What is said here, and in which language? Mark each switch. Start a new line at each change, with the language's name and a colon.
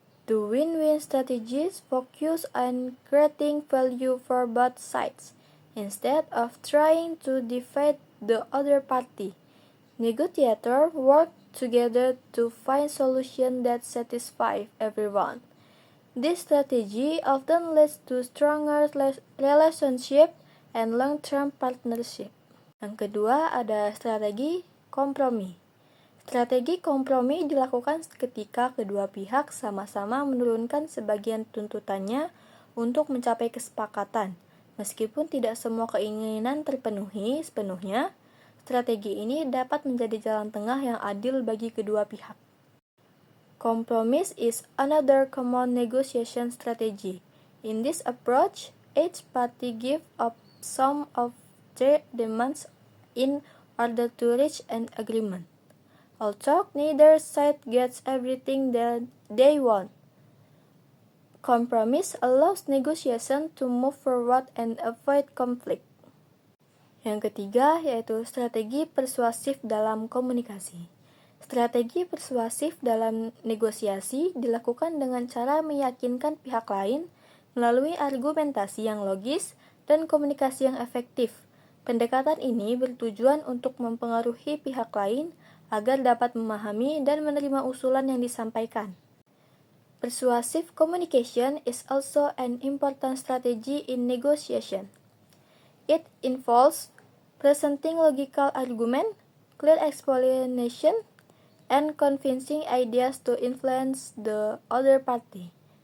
English: The win-win strategies focus on creating value for both sides, instead of trying to defeat the other party. Negotiators work together to find solutions that satisfy everyone. This strategy often leads to stronger relationship and long-term partnership.
Indonesian: Yang kedua ada strategi kompromi. Strategi kompromi dilakukan ketika kedua pihak sama-sama menurunkan sebagian tuntutannya untuk mencapai kesepakatan. Meskipun tidak semua keinginan terpenuhi sepenuhnya, strategi ini dapat menjadi jalan tengah yang adil bagi kedua pihak.
English: Compromise is another common negotiation strategy. In this approach, each party gives up some of their demands in order to reach an agreement. Although neither side gets everything that they want, compromise allows negotiation to move forward and avoid conflict.
Indonesian: Yang ketiga yaitu strategi persuasif dalam komunikasi. Strategi persuasif dalam negosiasi dilakukan dengan cara meyakinkan pihak lain melalui argumentasi yang logis dan komunikasi yang efektif. Pendekatan ini bertujuan untuk mempengaruhi pihak lain agar dapat memahami dan menerima usulan yang disampaikan.
English: Persuasive communication is also an important strategy in negotiation. It involves presenting logical argument, clear explanation, and convincing ideas to influence the other party.